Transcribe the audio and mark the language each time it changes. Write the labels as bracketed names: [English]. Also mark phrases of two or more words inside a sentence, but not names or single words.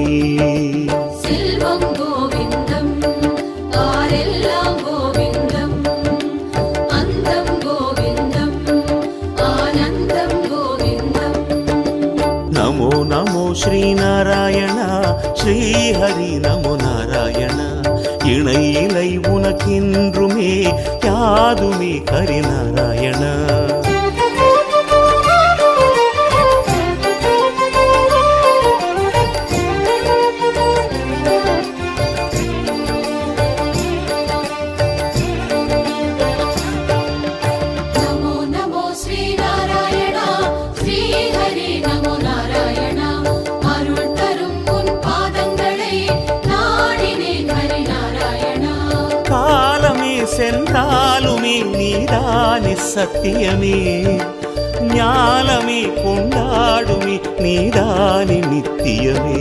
[Tamil] செல்வம் கோவிந்தம் ஆரெல்லாம் கோவிந்தம் அந்தம் கோவிந்தம் ஆனந்தம் கோவிந்தம் [Sanskrit] नमो नमो श्रीनारायण श्रीहरि नमो नारायण [Tamil] இணை இலை உனக்கின்றுமே யாதுமே ஹரிநாராயண [Sanskrit] नमो नमो श्रीनारायण श्रीहरि नमो नारायण [Tamil] अरुள் தரும் உன் பாதங்களை நாடினேன் ஹரிநாராயணா காலமே சென்றாலுமே நீதானே சத்தியமே ஞானமே கொண்டாடுமே நீதானே நித்தியமே